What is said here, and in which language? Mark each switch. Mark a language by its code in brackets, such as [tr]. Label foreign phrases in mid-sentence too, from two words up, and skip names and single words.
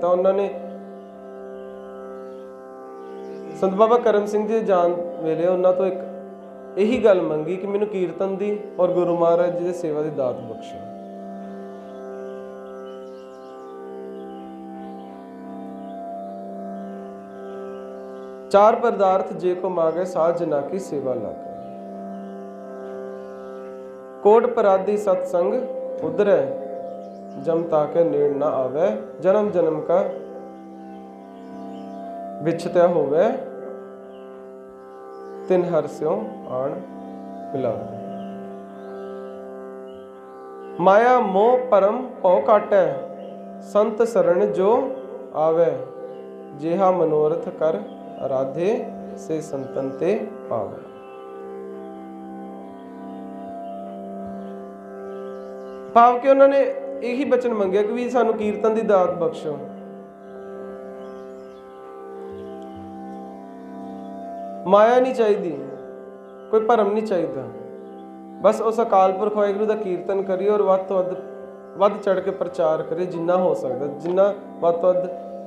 [pa] ਤਾਂ ਉਹਨਾਂ ਨੇ ਸੰਤ ਬਾਬਾ ਕਰਮ ਸਿੰਘ ਜੀ ਦੇ ਜਾਣ ਵੇਲੇ ਉਹਨਾਂ ਤੋਂ ਇੱਕ ਇਹੀ ਗੱਲ ਮੰਗੀ ਕਿ ਮੈਨੂੰ ਕੀਰਤਨ ਦੀ ਔਰ ਗੁਰੂ ਮਹਾਰਾਜ ਜੀ ਦੀ ਸੇਵਾ ਦੀ ਦਾਤ ਬਖਸ਼ੋ। [hi] चार पदारथ जे को मागे, साध जना की सेवा लागे। कोट पराधी सत्संग उधरै, जम ताके नेड़ ना आवे। जन्म जन्म का विछतया होवे, तिन हर स्यों आण मिलावे। माया मोह परम भौ काटै, संत शरण जो आवे। जेहा मनोरथ कर आराधे, से संतन ते पावे। [pa] ਭਾਵ ਕਿ ਉਹਨਾਂ ਨੇ ਇਹੀ ਬਚਨ ਮੰਗਿਆ ਕਿ ਵੀ ਸਾਨੂੰ ਕੀਰਤਨ ਦੀ ਦਾਤ ਬਖਸ਼ੋ। ਮਾਇਆ ਨਹੀਂ ਚਾਹੀਦੀ, ਕੋਈ ਭਰਮ ਨਹੀਂ ਚਾਹੀਦਾ, ਬਸ ਉਸ ਅਕਾਲ ਪੁਰਖ ਵਾਹਿਗੁਰੂ ਦਾ ਕੀਰਤਨ ਕਰੀਏ ਔਰ ਵੱਧ ਤੋਂ ਵੱਧ ਚੜ ਕੇ ਪ੍ਰਚਾਰ ਕਰੇ, ਜਿੰਨਾ ਹੋ ਸਕਦਾ, ਜਿੰਨਾ ਵੱਧ ਤੋਂ ਵੱਧ।